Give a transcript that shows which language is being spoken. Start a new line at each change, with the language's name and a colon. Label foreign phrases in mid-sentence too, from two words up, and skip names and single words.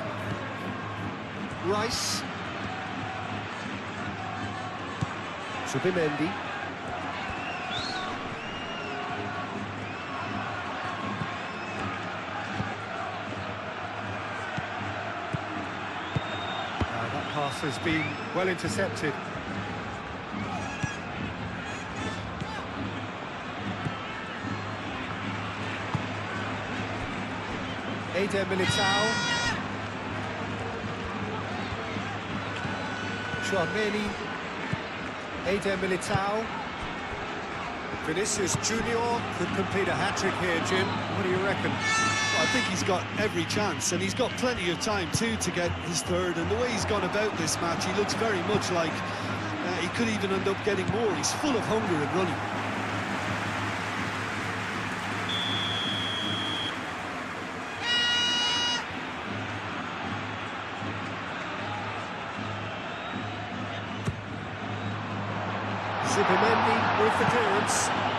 English: Rice. Subimendi. That pass has been well intercepted. Eder Militao. Chouameni. Eder Militao. Vinicius Junior could complete a hat-trick here, Jim. What do you reckon? Well, I think he's got every chance, and he's got plenty of time too to get his third. And the way he's gone about this match, he looks very much like he could even end up getting more. He's full of hunger and running. Subimendi with the clearance.